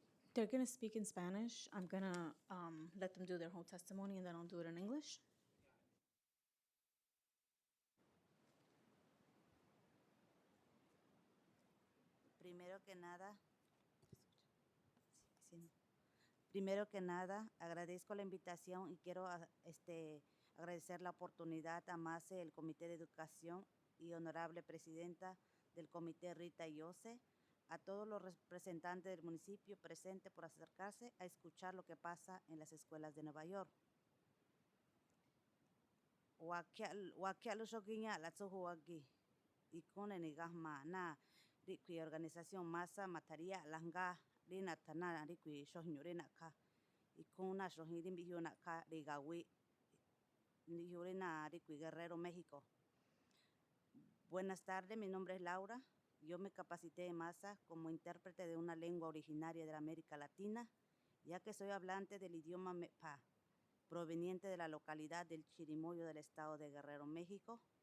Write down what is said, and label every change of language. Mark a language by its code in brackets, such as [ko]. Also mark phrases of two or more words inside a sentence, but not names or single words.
[en] They're going to speak in Spanish. I'm going to let them do their whole testimony, and then I'll do it in English. [es] Primero que nada, agradezco la invitación y quiero agradecer la oportunidad a MASE, el Comité de Educación y honorable presidenta del Comité Rita Yose, a todos los representantes del municipio presentes por acercarse a escuchar lo que pasa en las escuelas de Nueva York. [tcf] Wakialu shoginya la tsohuagi ikune nigahma na rikui organización masa mataria langa rina tana rikui shohñu rina ka ikuna shohirin bihuna ka rigawi rina rikui Guerrero, México. [es] Buenas tardes, mi nombre es Laura. Yo me capacité en masa como intérprete de una lengua originaria de la América Latina, ya que soy hablante del idioma Mepa, proveniente de la localidad del Chirimoyo del estado de Guerrero, México.